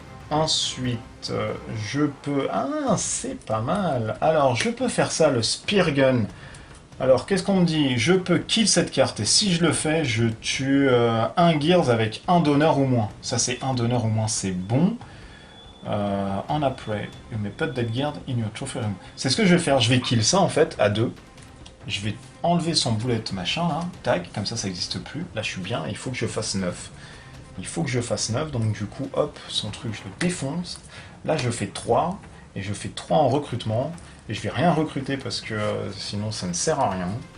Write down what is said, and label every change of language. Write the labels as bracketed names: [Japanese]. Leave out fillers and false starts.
[French] Ensuite, je peux... Ah, c'est pas mal. Alors, je peux faire ça, le Spear Gun. Alors, qu'est-ce qu'on me dit? Je peux kill cette carte, et si je le fais, je tue un Gears avec un d'honneur ou moins. Ça, c'est un d'honneur ou moins, c'est bon. En après, [English] you may put that guard in your trophy room. [French] C'est ce que je vais faire, je vais kill ça, en fait, à deux. Je vais enlever son bullet machin, là. Tac, comme ça n'existe plus. Là, je suis bien, il faut que je fasse 9. Il faut que je fasse 9, donc du coup, hop, son truc, je le défonce. Là, je fais 3, et je fais 3 en recrutement. Et je vais rien recruter parce que sinon ça ne sert à rien.